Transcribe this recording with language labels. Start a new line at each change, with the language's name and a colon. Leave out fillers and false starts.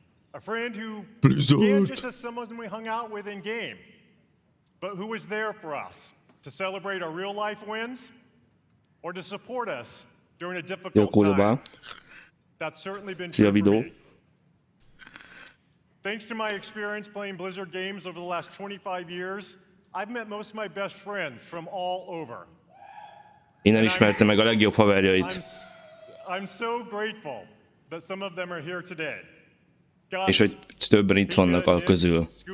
English: A friend who began just as someone we hung out with in game, but who was there for us to celebrate our real life wins or to support us during a difficult time. That's certainly been true for me. Thanks to my experience playing Blizzard games over the last 25 years, I've met most of my best friends from all over.
Hungarian: Innen ismerte meg a legjobb haverjait.
English: I'm so grateful that some of them are here today.
Hungarian: És hogy többen itt vannak a közül.